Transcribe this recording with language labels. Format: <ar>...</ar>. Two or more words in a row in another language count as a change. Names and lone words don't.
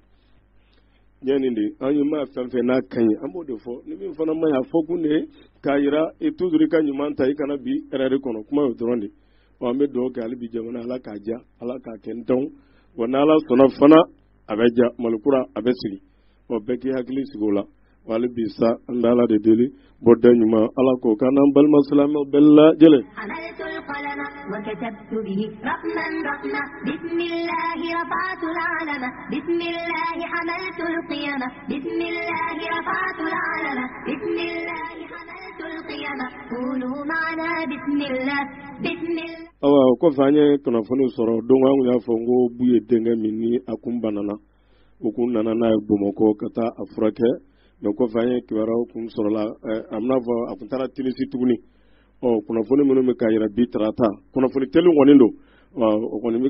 <bm>de an ye maa fɛn fɛn n'a ka ɲi an b'o de fɔ ni min fana ma ɲi a fɔ kun de ye k'a yira toujours i ka ɲuman ta i kana bi erreur kɔnɔ kuma y'o dɔrɔn de an bɛ dugawu kɛ hali bi jamana ala k'a diya ala k'a kɛ n dɔn wa n'ala sɔnna fana a bɛ diya malikura a bɛ sigi bɛɛ k'i hakili sigi o la wa hali bi sa an bɛ ala de deli bɔda ɲuman ala k'o k'an n'an balima silamɛw bɛɛ lajɛlen.</bm> <ar>وكتبت به رقما رقما بسم الله رفعت العلم بسم الله حملت القيمة بسم الله رفعت العلم بسم الله حملت القيمة قولوا معنا بسم الله بسم الله.</ar> <bm>ko fanye kunnafoni sɔrɔ don an y'a fɔ ko bu ye denkɛ min ni a kun banana o kun nana n'a ye Bamakɔ ka taa a furakɛ mais ko fanye kibaruyaw kun sɔrɔla a bɛna fɔ a kun taara Tinisi tuguni kunnafoni minnu bɛ ka yira bi tarata kunnafoni teliw kɔni don o kɔni bɛ</bm>